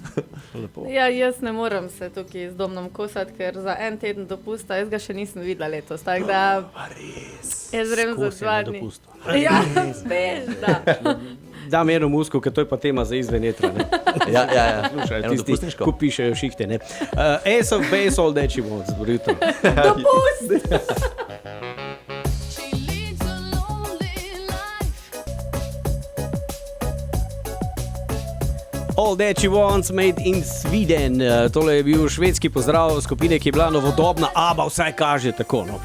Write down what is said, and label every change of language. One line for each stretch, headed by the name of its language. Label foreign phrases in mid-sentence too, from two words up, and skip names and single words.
Slovenian: Ja, jaz ne morem se tukaj z Domnom kosati, ker za en teden dopusta, jaz ga še nisem videla letos, tako da... Jaz grem za 2 dni. Ja, veš, da. Dam eno musko, ker to je pa tema za izvenetra. Ja. Slušaj, tisti, ko pišejo šihte, ne. Ace of Base, all that you want, zbor jutro. Dopust!
English: All That She Wants, Made in Sweden.
Slovenian: Tole je bil švedski pozdrav skupine, ki je bila novodobna, ABBA, vsaj kaže tako, no.